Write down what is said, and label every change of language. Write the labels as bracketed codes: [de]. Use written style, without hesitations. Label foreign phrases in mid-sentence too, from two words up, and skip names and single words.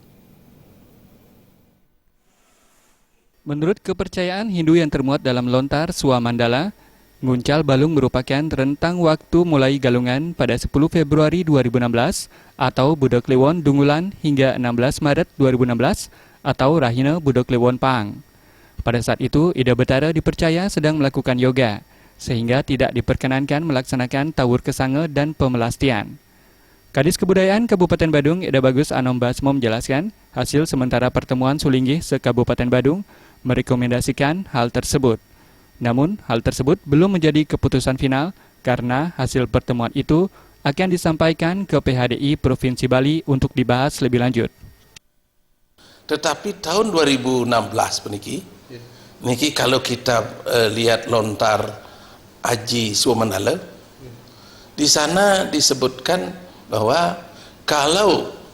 [id] Menurut kepercayaan Hindu yang termuat dalam lontar Swamandala, Nguncal Balung merupakan rentang waktu mulai galungan pada 10 Februari 2016 atau Budok Liwon Dungulan hingga 16 Maret 2016 atau Rahina Budok Liwon Pang. Pada saat itu, Ida Betara dipercaya sedang melakukan yoga, sehingga tidak diperkenankan melaksanakan Tawur Kesange dan Pemelastian. Kadis Kebudayaan Kabupaten Badung, Ida Bagus Anom Basmo menjelaskan, hasil sementara pertemuan Sulinggih se-Kabupaten Badung merekomendasikan hal tersebut. Namun, hal tersebut belum menjadi keputusan final karena hasil pertemuan itu akan disampaikan ke PHDI Provinsi Bali untuk dibahas lebih lanjut. Tetapi tahun 2016 niki kalau kita lihat lontar Haji Swamandala, di sana disebutkan bahwa kalau